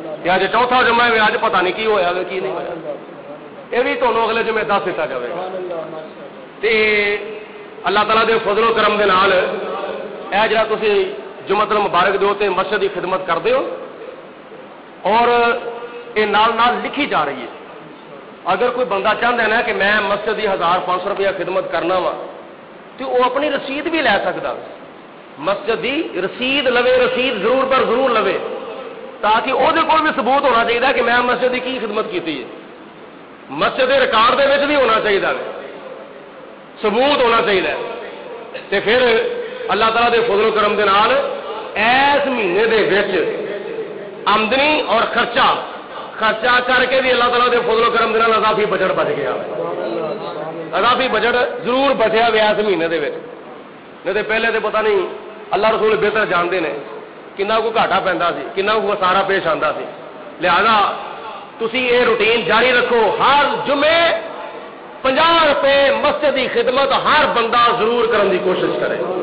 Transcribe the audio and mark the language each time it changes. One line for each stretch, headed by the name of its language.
Punjabi: اج چوتھا جمعہ ہے, اج پتہ نہیں کی ہویا کی نہیں ہویا. یہ بھی تمہیں اگلے جمعے دس دیتا جائے گا. تے اللہ تعالیٰ دے فضل و کرم دے نال اے جڑا تسی جمعہ المبارک دے تے مسجد کی خدمت کرتے ہو اور یہ نال نال لکھی جا رہی ہے.
Urdu: اگر کوئی بندہ چاہتا ہے نا کہ میں مسجد کی 1500 روپیہ خدمت کرنا وا تو وہ اپنی رسید بھی لے سکتا.
Punjabi: مسجد کی رسید لوے, رسید ضرور پر ضرور لوے تاکہ وہ بھی ثبوت ہونا چاہیے کہ میں مسجد کی خدمت کی ہے. مسجد کے ریکارڈ دے وچ بھی ہونا چاہیے, ثبوت ہونا چاہیے. تے پھر اللہ تعالیٰ دے فضل و کرم دے نال اس مہینے دے وچ آمدنی اور خرچہ کر کے بھی اللہ تعالیٰ دے فضل و کرم دے نال اضافی بجٹ بچ گیا. اضافی بجٹ ضرور بچیا ہوا اس مہینے دے وچ. نہیں تو پہلے تو پتہ نہیں, اللہ رسول بہتر جانتے ہیں کنا کو گھاٹا پیندا سی, کنا کو خسارا پیش آتا سی. لہذا تسی یہ روٹین جاری رکھو, ہر جمعے 50 روپے مسجد کی خدمت ہر بندہ ضرور کرنے کی کوشش کرے.